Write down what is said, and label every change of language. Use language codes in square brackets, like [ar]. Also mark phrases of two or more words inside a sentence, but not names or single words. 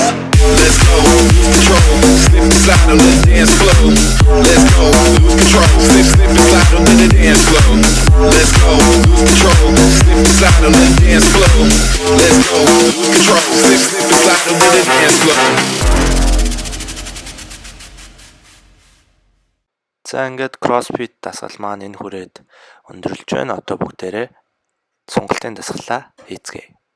[en] Let's go, lose control. Slip and slide on the dance floor. Let's go, lose control. Slip and slide on the dance floor. Let's go, lose control. Slip and slide on the dance floor. Let's go, lose control. Slip and slide on the dance floor. [mn] За ингээд CrossFit дасгал маань энэ хүрээд өндөрлж байна. Одоо бүгдээрээ сонголтын дасгалаа хийцгээе.